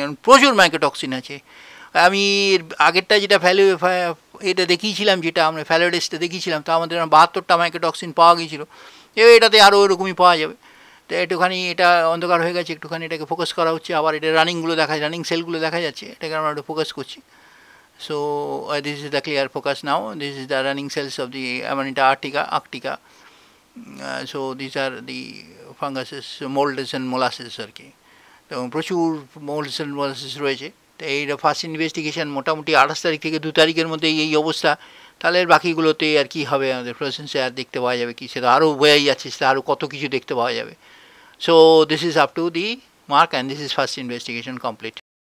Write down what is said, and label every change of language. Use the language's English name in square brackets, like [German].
[Bangla] কারণ প্রচুর মাইক্রোটক্সিন আছে। আমি আগেরটা যেটা এটা দেখিয়েছিলাম, যেটা আমরা ফ্যালোডেসটা দেখিয়েছিলাম, তো আমাদের 72টা মাইক্রোটক্সিন পাওয়া গিয়েছিলো। এটাতে আরও ওরকমই পাওয়া যাবে। তো একটুখানি এটা অন্ধকার হয়ে গেছে, একটুখানি এটাকে ফোকাস করা হচ্ছে। আবার এটা রানিংগুলো রানিং সেলগুলো দেখা যাচ্ছে, এটাকে আমরা একটু ফোকাস করছি। [English] So this is the clear focus now. This is the running cells of the Amanita arctica. So these are the funguses, molds and molasses [Bangla] আর কি। তো প্রচুর molds and molasses রয়েছে। তো এই ফার্স্ট ইনভেস্টিগেশন মোটামুটি 28 তারিখ থেকে 2 তারিখের মধ্যে এই অবস্থা। তাহলে বাকিগুলোতে আর কি হবে, আমাদের ফ্লোরেসেন্সে আর দেখতে পাওয়া যাবে কি, সেটা আরও বোঝাই যাচ্ছে, সেটা আরও কত কিছু দেখতে পাওয়া যাবে। [English] So this is up to the mark, and this is first investigation complete.